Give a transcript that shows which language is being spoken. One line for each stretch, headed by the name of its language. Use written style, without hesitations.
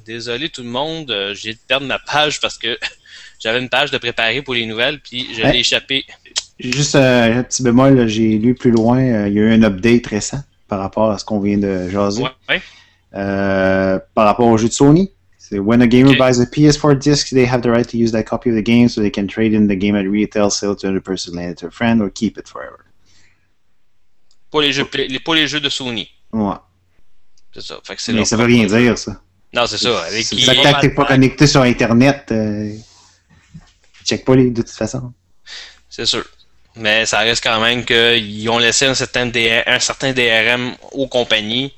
French: Désolé tout le monde, j'ai dû perdre ma page parce que j'avais une page de préparer pour les nouvelles, puis je l'ai échappé. Juste un petit bémol, là, j'ai lu plus loin, il y a eu un update récent par rapport à ce qu'on vient de jaser. Ouais. Par rapport au jeu de Sony. C'est
English: « When a gamer buys a PS4 disc, they have the right to use that copy of the game so they can trade in the game at retail, sell to another person, lend it to a friend, or keep it forever. »
French: Pour les jeux de Sony. Ouais. C'est ça. Fait que mais ça veut rien dire, ça. Non, c'est ça. Avec c'est pour ça que t'es pas connecté sur Internet. Check pas les de toute façon. C'est sûr. Mais ça reste quand même qu'ils ont laissé un certain DRM aux compagnies.